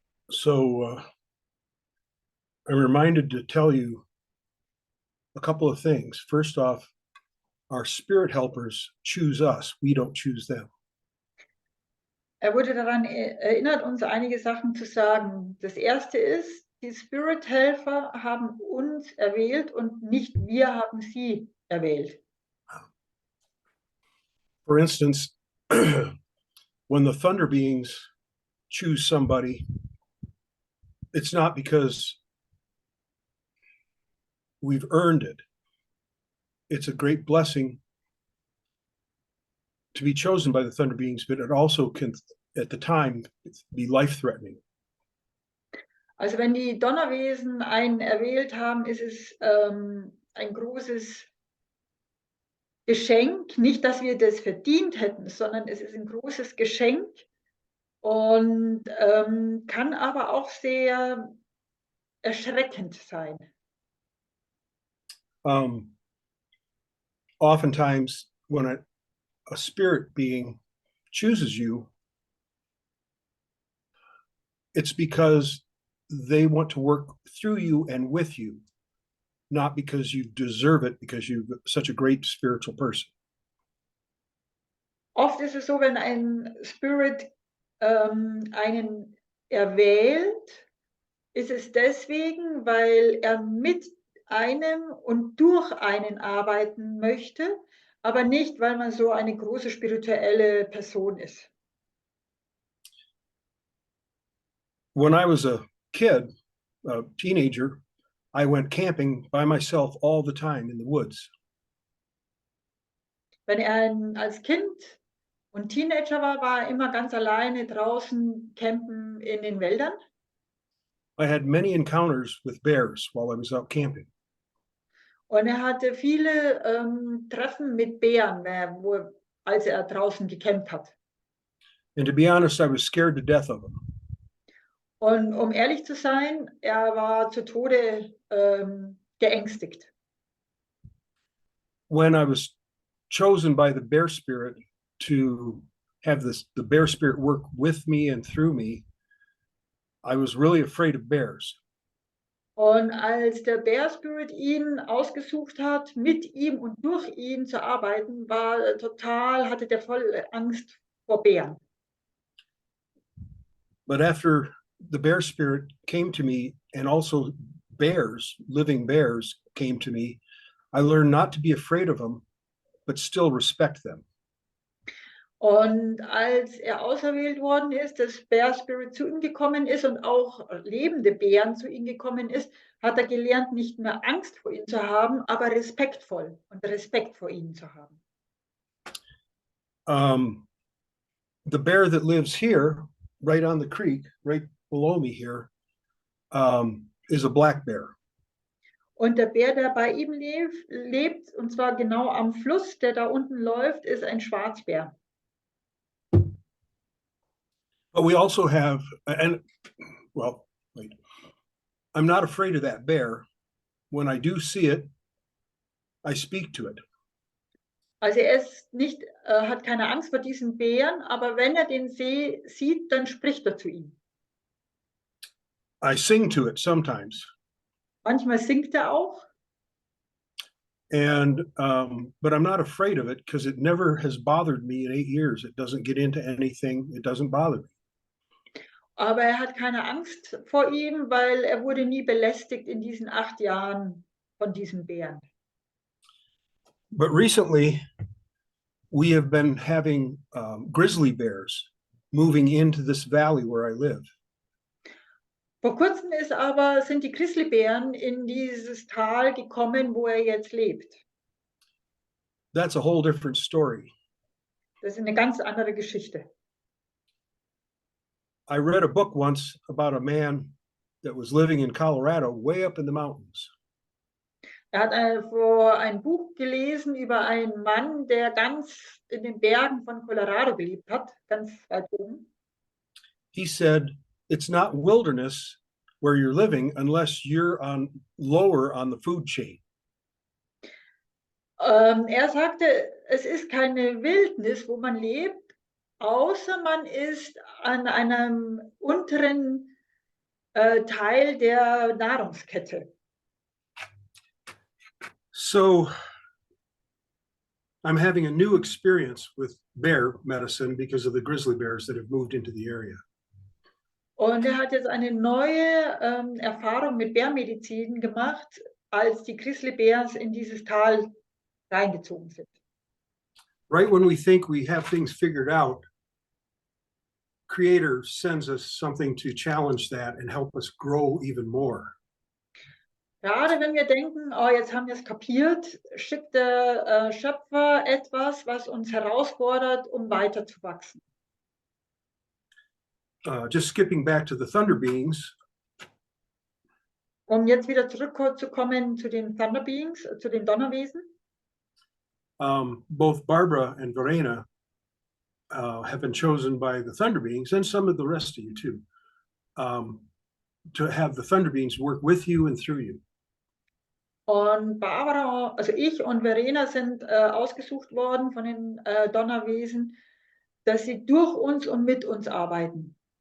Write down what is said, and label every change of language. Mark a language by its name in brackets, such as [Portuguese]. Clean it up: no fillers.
[English] So I'm reminded to tell you a couple of things. First off, our spirit helpers choose us. We don't choose them. [German] Er wurde daran erinnert, uns einige Sachen zu sagen. Das erste ist, die Spirit-Helfer haben uns erwählt und nicht wir haben sie erwählt. [English] For instance, when the thunder beings choose somebody, it's not because we've earned it. It's a great blessing to be chosen by the thunder beings, but it also can, at the time, be life-threatening. [German] Also wenn die Donnerwesen einen erwählt haben, ist es ein großes Geschenk. Nicht, dass wir das verdient hätten, sondern es ist ein großes Geschenk und kann aber auch sehr erschreckend sein. [English] Oftentimes, when a spirit being chooses you, it's because they want to work through you and with you, not because you deserve it, because you're such a great spiritual person. [German] Oft ist es so, wenn ein Spirit einen erwählt, ist es deswegen, weil er mit einem und durch einen arbeiten möchte, aber nicht, weil man so eine große spirituelle Person ist. [English] When I was a kid, a teenager, I went camping by myself all the time in the woods. [German] Wenn er als Kind und Teenager war, war er immer ganz alleine draußen campen in den Wäldern. [English] I had many encounters with bears while I was out camping. [German] Und er hatte viele Treffen mit Bären, als er draußen gecampt hat. [English] And to be honest, I was scared to death of them. [German] Und um ehrlich zu sein, er war zu Tode geängstigt. [English] When I was chosen by the bear spirit to have the bear spirit work with me and through me, I was really afraid of bears. [German] Und als der Bear Spirit ihn ausgesucht hat, mit ihm und durch ihn zu arbeiten, hatte der voll Angst vor Bären. [English] But after the bear spirit came to me, and also bears, living bears came to me, I learned not to be afraid of them, but still respect them. [German] Und als er auserwählt worden ist, dass Bear Spirit zu ihm gekommen ist und auch lebende Bären zu ihm gekommen ist, hat er gelernt, nicht mehr Angst vor ihnen zu haben, aber respektvoll und Respekt vor ihnen zu haben. [English] The bear that lives here, right on the creek, right below me here, is a black bear. [German] Und der Bär, der bei ihm lebt, und zwar genau am Fluss, der da unten läuft, ist ein Schwarzbär. [English] But we also have, wait. I'm not afraid of that bear. When I do see it, I speak to it. [German] Also er ist nicht, hat keine Angst vor diesen Bären, aber wenn er den sieht, dann spricht er zu ihm. [English] I sing to it sometimes. [German] Manchmal singt er auch. [English] And but I'm not afraid of it because it never has bothered me in 8 years. It doesn't get into anything. It doesn't bother me. [German] Aber er hat keine Angst vor ihm, weil er wurde nie belästigt in diesen 8 Jahren von diesem Bären. [English] But recently, we have been having grizzly bears moving into this valley where I live. [German] Vor kurzem sind die Grizzlybären in dieses Tal gekommen, wo er jetzt lebt. [English] That's a whole different story. [German] Das ist eine ganz andere Geschichte. [English] I read a book once about a man that was living in Colorado, way up in the mountains. [German] Er hat ein Buch gelesen über einen Mann, der ganz in den Bergen von Colorado gelebt hat, ganz weit oben. [English] He said, it's not wilderness where you're living unless you're lower on the food chain. [German] Er sagte, es ist keine Wildnis, wo man lebt, außer man ist an einem unteren Teil der Nahrungskette. [English] So I'm having a new experience with bear medicine because of the grizzly bears that have moved into the area. [German] Und er hat jetzt eine neue Erfahrung mit Bärmedizin gemacht, als die Grizzly Bears in dieses Tal reingezogen sind. [English] Right when we think we have things figured out, Creator sends us something to challenge that and help us grow even more. [German] Gerade wenn wir denken, oh, jetzt haben wir es kapiert, schickt der Schöpfer etwas, was uns herausfordert, um weiterzuwachsen. [English] Just skipping back to the thunder beings. [German] Um jetzt wieder zurückzukommen zu den Thunder Beings, zu den Donnerwesen. [English] Both Barbara and Verena have been chosen by the thunder beings, and some of the rest of you too, to have the thunder beings work with you and through you. [German] Und Barbara, also ich und Verena sind ausgesucht worden von den Donnerwesen, dass sie durch uns und mit uns arbeiten.